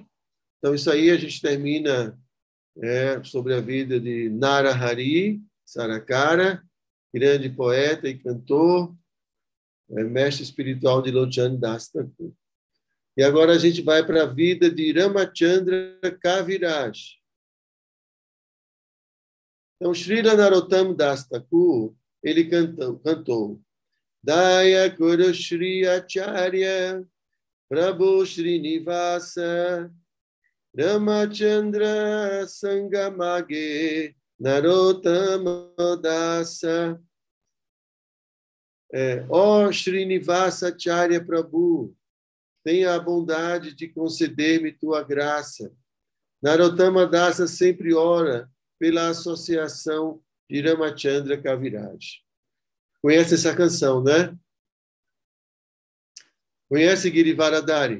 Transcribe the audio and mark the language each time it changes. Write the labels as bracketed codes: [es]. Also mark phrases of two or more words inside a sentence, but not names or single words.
[pt] Então, isso aí a gente termina sobre a vida de Narahari Sarakara, grande poeta e cantor, mestre espiritual de Lochan Das Thakur. E agora a gente vai para a vida de Ramachandra Kaviraj. Então, Srila Narottam Das Thakur, ele cantou [bn] দয়া গুরু শ্রী আচার্য প্রভু শ্রীনিবাস রামচন্দ্র সঙ্গমাগে নরোত্তম দাস. [pt] Ó Srinivasa Acharya Prabhu, tenha a bondade de conceder-me tua graça. Narottama Dasa sempre ora pela associação de Ramachandra Kaviraj. Conhece essa canção, né? Conhece Girivaradari?